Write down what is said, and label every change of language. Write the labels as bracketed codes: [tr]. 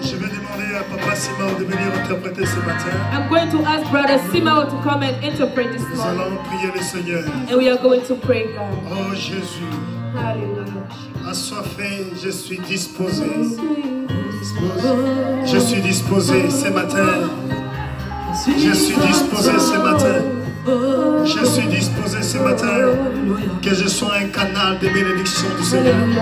[fr] Je vais demander à Papa Simao de venir interpréter ce matin. [en] I'm going to ask Brother Simao to come and interpret this [fr] Nous [en] morning. [fr] allons prier le Seigneur. [en] And we are going to pray, God. [fr] Oh Jésus, Hallelujah. assoiffé, je suis disposé. Je suis disposé ce matin. Je suis disposé ce matin. Je suis disposé ce matin. Que je sois un canal de bénédiction du Seigneur.